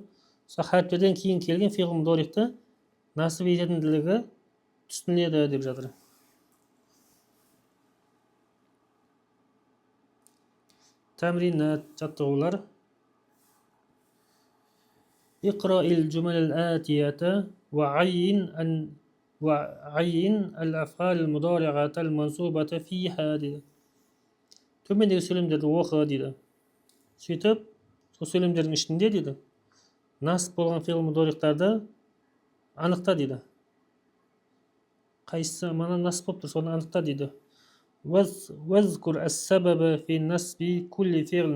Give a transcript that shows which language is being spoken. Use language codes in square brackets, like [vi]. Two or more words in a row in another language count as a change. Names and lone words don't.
[kk] Сол харіптерден кейін келген [ar] فعل مضارع [kk] насып ететіндігі түсінеді деп жатыр. Тәмринат, жаттығулар. [ar] اقرأ الجمل الآتية وعين الأفعال المضارعة المنصوبة فيها дейді. [kk] Төмендегі сөйлемдерді оқы дейді. Сөйтіп, сол сөйлемдердің ішінде дейді, насып болған фиғл мудориктарды анықта дейді. Қайсысы мана насып болып тұр, соны анықта дейді. [ar] اذكر السبب في نصب كل فعل.